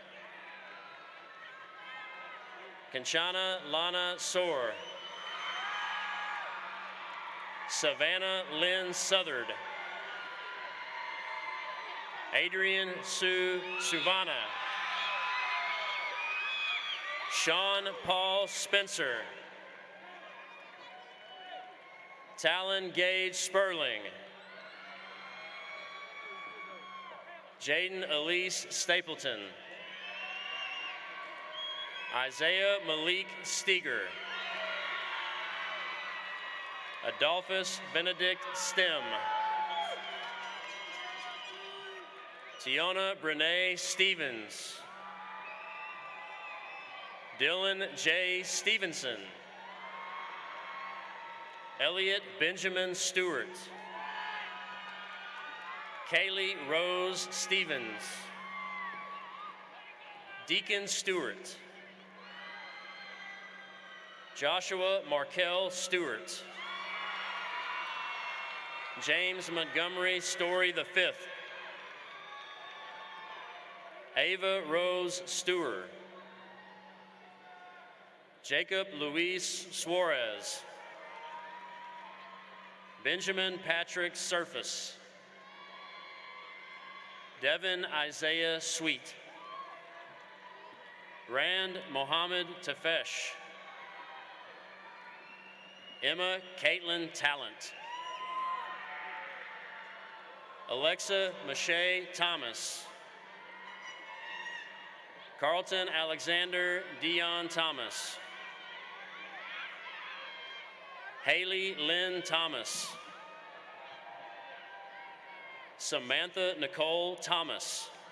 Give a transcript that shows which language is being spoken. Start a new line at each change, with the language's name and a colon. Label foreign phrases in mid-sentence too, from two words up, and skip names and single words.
English: Kanchana Lana Soar. Savannah Lynn Southard. Adrian Sue Suvana. Sean Paul Spencer. Talon Gage Sperling. Jaden Elise Stapleton. Isaiah Malik Steger. Adolphus Benedict Stem. Tiona Brene Stevens. Dylan J. Stevenson. Elliot Benjamin Stewart. Kaylee Rose Stevens. Deacon Stewart. Joshua Markel Stewart. James Montgomery Story V. Ava Rose Stewart. Jacob Luis Suarez. Benjamin Patrick Surface. Devin Isaiah Sweet. Rand Mohammed Tafesh. Emma Caitlin Talent. Alexa Mache Thomas. Carlton Alexander Dion Thomas. Haley Lynn Thomas. Samantha Nicole Thomas.